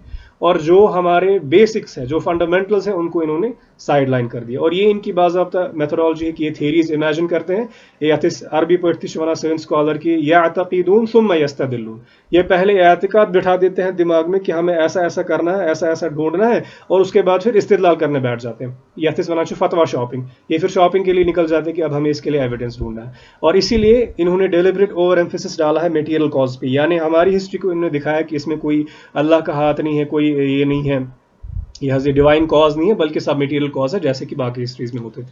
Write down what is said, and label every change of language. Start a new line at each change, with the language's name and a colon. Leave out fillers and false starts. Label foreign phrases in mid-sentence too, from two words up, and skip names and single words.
Urdu: اور جو ہمارے بیسکس ہیں، جو فنڈامنٹلز ہیں، ان کو انہوں نے
English: side line
Urdu: کر دیا. اور یہ ان کی باضابطہ میتھڈالوجی ہے کہ یہ تھیریز امیجن کرتے ہیں. یہ عربی پڑھتی شوانا سین اسکالر کی
Arabic: یعتقدون ثم یستدلون،
Urdu: یہ پہلے اعتقاد بٹھا دیتے ہیں دماغ میں کہ ہمیں ایسا ایسا کرنا ہے، ایسا ایسا ڈھونڈنا ہے، اور اس کے بعد پھر استدلال کرنے بیٹھ جاتے ہیں.
Kashmiri: یتس ونا
English: fatwa shopping,
Urdu: یہ پھر شاپنگ کے لیے نکل جاتے ہیں کہ اب ہمیں اس کے لیے ایویڈنس ڈھونڈنا ہے. اور اسی لیے انہوں نے
English: deliberate over emphasis
Urdu: ڈالا ہے
English: material cause
Urdu: پہ. یعنی ہماری ہسٹری کو انہوں نے دکھایا کہ اس میں کوئی اللہ کا ہاتھ نہیں ہے، کوئی یہ نہیں ہے، یہ
English: divine cause
Urdu: نہیں ہے، بلکہ سب
English: material cause
Urdu: ہے جیسے کہ باقی ہسٹریز میں ہوتے تھے.